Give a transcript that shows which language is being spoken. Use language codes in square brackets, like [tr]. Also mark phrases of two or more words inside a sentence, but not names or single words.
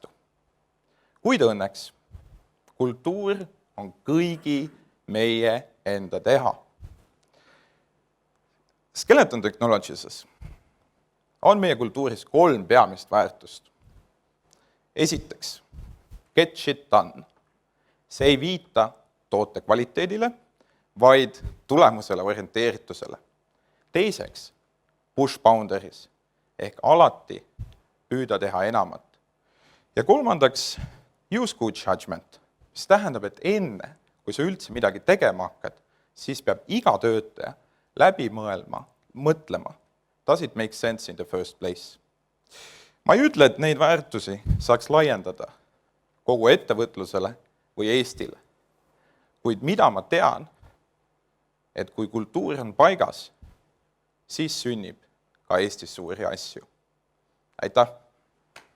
[et] Kuid õnneks, kultuur on kõigi meie enda teha. Skeleton Technologies on meie kultuuris 3 peamist väärtust. Esiteks, [en] get shit done. [et] See ei viita toote kvaliteedile, vaid tulemusele orienteeritusele. Teiseks, [en] push boundaries, [et] ehk alati püüda teha enamat. Ja kolmandaks, [en] use good judgment, [et] mis tähendab, et enne, kui sa üldse midagi tegema hakkad, siis peab iga töötaja läbi mõtlema, [en] does it make sense in the first place. [et] Ma ei ütle, et neid väärtusi saaks laiendada kogu ettevõtlusele või Eestile, kuid mida ma tean, et kui kultuur on paigas, siis sünnib ka Eestis suuri asju.